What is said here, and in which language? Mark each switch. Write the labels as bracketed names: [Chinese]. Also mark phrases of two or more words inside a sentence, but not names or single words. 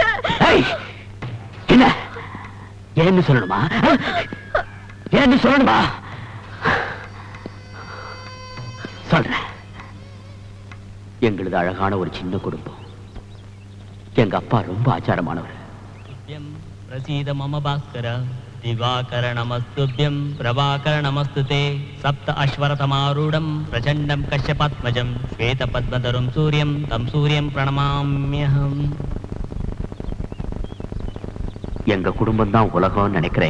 [Tamil] என்ன ஏன்னு சொல்லணுமா? ஏன்னு சொல்லணுமா? சொல்றேன். எங்களது அழகான ஒரு சின்ன குடும்பம். எங்க அப்பா ரொம்ப ஆச்சாரமானவர். [Sanskrit] प्रसीद मम भास्कर दिवाकर नमस्तुभ्यं प्रभाकर नमस्तुते सप्त अश्वरतमारूढं प्रचण्डं कश्यपात्मजं श्वेतपद्मधरं सूर्यं तं सूर्यं प्रणमाम्यहम्. [Tamil] எங்க குடும்பம் தான் உலகம் நினைக்கிறேன்.